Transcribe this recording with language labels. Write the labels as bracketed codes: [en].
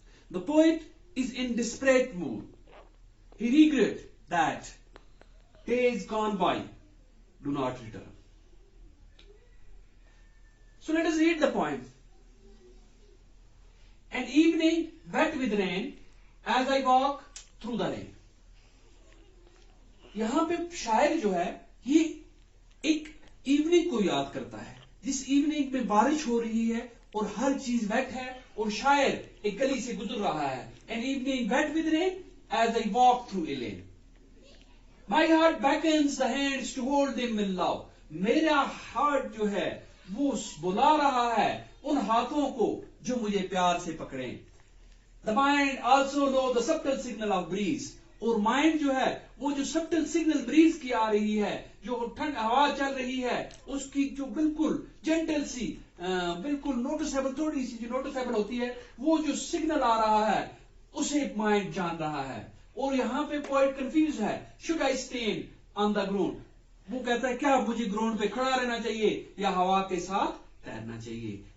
[en] The poet is in desperate mood. He regrets that days gone by do not return. So let us read the poem. An evening wet with rain as I walk through the rain. [hi] यहां पे शायर जो है ये एक evening को याद करता है, जिस इवनिंग में बारिश हो रही है और हर चीज वेट है और शायर एक गली से गुजर रहा है। [en] An evening wet with rain as I walk through a lane. My heart beckons the hands to hold them in love. [hi] मेरा हार्ट जो है वो बुला रहा है उन हाथों को जो मुझे प्यार से पकड़े। [en] The mind also knows the subtle signal of breeze. [hi] और माइंड जो है वो जो सबटल सिग्नल ब्रीज की आ रही है, जो ठंड हवा चल रही है, उसकी जो बिल्कुल जेंटल सी बिल्कुल नोटिसेबल, थोड़ी सी जो नोटिसेबल होती है, वो जो सिग्नल आ रहा है उसे माइंड जान रहा है। और यहाँ पे पोएट कंफ्यूज है, [en] should I stand on the ground, [hi] वो कहता है क्या मुझे ग्राउंड पे खड़ा रहना चाहिए या हवा के साथ तैरना चाहिए।